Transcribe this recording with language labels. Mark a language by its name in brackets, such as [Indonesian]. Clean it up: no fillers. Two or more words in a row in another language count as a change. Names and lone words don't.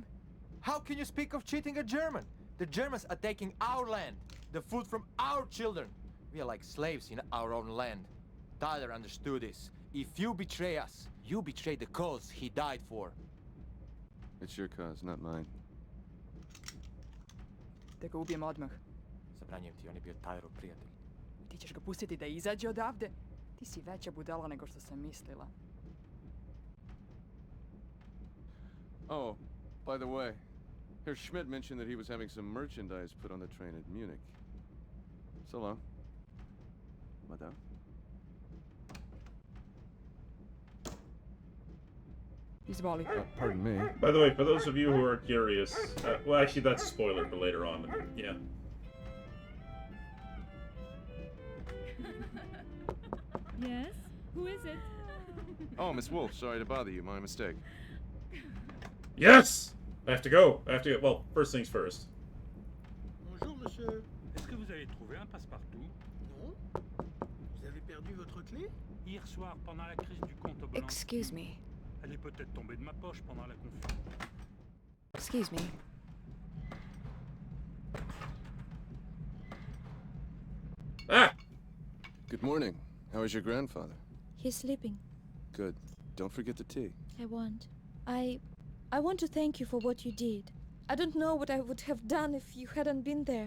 [English] How can you speak of cheating a German? The Germans are taking our land, the food from our children. We are like slaves in our own land. Tyler understood this. If you betray us, you betray the cause he died for. It's your cause, not mine. [Serbian] Da ga ubijem odmah. Zabranjujem ti, on je bio Tylerov prijatelj. Ti ćeš ga pustiti da izađe odavde? Ti si veća budala nego što sam mislila. [English] Oh, by the way, Herr Schmidt mentioned that he was having some merchandise put on the train at Munich. So long. Madame? He's Wally. Pardon me. By the way, for those of you who are curious, well, actually, that's a spoiler for later on. But yeah. Yes? Who is it? Oh, Miss Wolf, sorry to bother you. My mistake. Yes! I have to go. I have to go. Well, first things first. [French] Bonjour, monsieur. Est-ce que vous avez trouvé un passe-partout? Non? Vous avez perdu votre clé? Hier soir, pendant la crise du compte au Boulanger. [English] Excuse me. [French] Elle est peut-être tombée de ma poche pendant la confusion. [English] Excuse me. Ah! Good morning. How is your grandfather? He's sleeping. Good. Don't forget the tea. I won't. I want to thank you for what you did. I don't know what I would have done if you hadn't been there.